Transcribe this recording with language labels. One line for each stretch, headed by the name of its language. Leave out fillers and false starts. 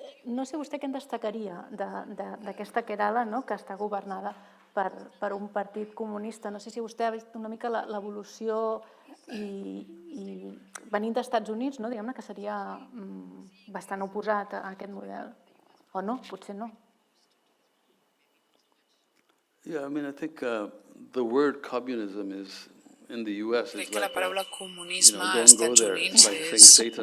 Catalan: No sé vostè què en destacaria d'aquesta Kerala que està governada per un partit comunista. No sé si vostè ha vist una mica l'evolució i venint dels Estats Units, diguem-ne que seria bastant oposat a aquest model. O no, potser no.
English: Yeah, I mean, I think the word communism is in the US
Catalan: crec que la paraula comunisme als Estats Units és...